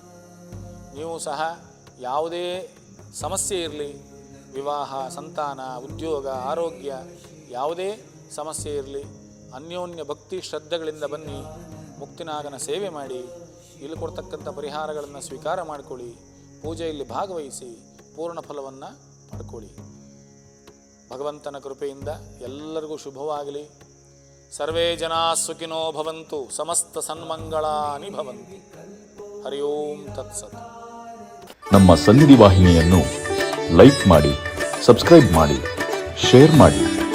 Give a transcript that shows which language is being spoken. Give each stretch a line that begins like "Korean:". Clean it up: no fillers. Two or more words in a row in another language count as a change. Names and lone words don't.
Kannada: ನೀವು ಸಹ ಯಾವುದೇ ಸಮಸ್ಯೆ ಇರಲಿ, ವಿವಾಹ, ಸಂತಾನ, ಉದ್ಯೋಗ, ಆರೋಗ್ಯ, ಯಾವುದೇ ಸಮಸ್ಯೆ ಇರಲಿ, ಅನ್ಯೋನ್ಯ ಭಕ್ತಿ ಶ್ರದ್ಧೆಗಳಿಂದ ಬನ್ನಿ, ಮುಕ್ತಿನಾಗನ ಸೇವೆ ಮಾಡಿ, ಇಲ್ಲಿ ಕೊಡ್ತಕ್ಕಂಥ ಪರಿಹಾರಗಳನ್ನು ಸ್ವೀಕಾರ ಮಾಡಿಕೊಳ್ಳಿ, ಪೂಜೆಯಲ್ಲಿ ಭಾಗವಹಿಸಿ ಪೂರ್ಣ ಫಲವನ್ನು ಪಡ್ಕೊಳ್ಳಿ. ಭಗವಂತನ ಕೃಪೆಯಿಂದ ಎಲ್ಲರಿಗೂ ಶುಭವಾಗಲಿ.
Sanskrit: ಸರ್ವೇ ಜನಾ ಸುಖಿನೋ ಭವಂತು, ಸಮಸ್ತ ಸನ್ಮಂಗಳಾನಿ ಭವಂತು. ಹರಿ ಓಂ ತತ್ಸತ್.
Kannada: ನಮ್ಮ ಸನ್ನಿಧಿ ವಾಹಿನಿಯನ್ನು ಲೈಕ್ ಮಾಡಿ, ಸಬ್ಸ್ಕ್ರೈಬ್ ಮಾಡಿ, ಶೇರ್ ಮಾಡಿ.